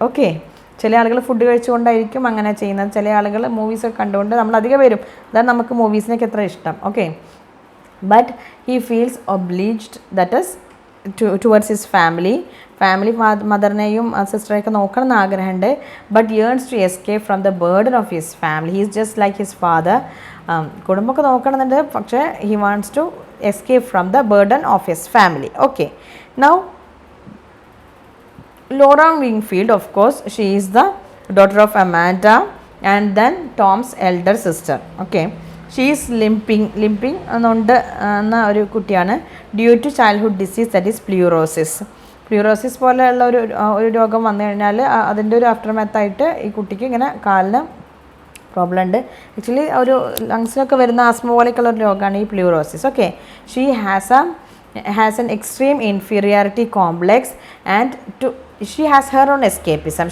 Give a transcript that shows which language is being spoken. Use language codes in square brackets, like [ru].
[ml] Okay, ചില ആളുകൾ food കഴിച്ചുകൊണ്ടായിരിക്കും അങ്ങനെ ചെയ്യുന്നത്, ചില ആളുകൾ മൂവീസൊക്കെ കണ്ടുകൊണ്ട്, നമ്മൾ അധികം പേരും അതാണ് നമുക്ക് മൂവീസിനൊക്കെ എത്ര ഇഷ്ടം. [en] okay, but he feels obliged, that is towards his family [ml] മദറിനെയും സിസ്റ്ററെയൊക്കെ നോക്കണം എന്ന് ആഗ്രഹമുണ്ട്. [en] But yearns to escape from the burden of his family. he is just like his father. [ml] കുടുംബമൊക്കെ നോക്കണമെന്നുണ്ട്, പക്ഷേ [en] he wants to escape from the burden of his family. Okay, now Laura Wingfield, of course, she is the daughter of Amanda and then Tom's elder sister. Okay, she is limping [ml] എന്നുണ്ട് എന്ന ഒരു കുട്ടിയാണ്, [en] Due to childhood disease, that is fluorosis. [ml] പ്ലൂറോസിസ് പോലെയുള്ള ഒരു രോഗം വന്നു കഴിഞ്ഞാൽ അതിൻ്റെ ഒരു ആഫ്റ്റർ മാത്തായിട്ട് ഈ കുട്ടിക്ക് ഇങ്ങനെ കാലിന് പ്രോബ്ലം ഉണ്ട്. ആക്ച്വലി ഒരു ലങ്സിലൊക്കെ വരുന്ന ആസ്മ പോലെയൊക്കെയുള്ള ഒരു രോഗമാണ് ഈ പ്ലൂറോസിസ്. [en] Okay, she has an extreme inferiority complex and she has her own escapism.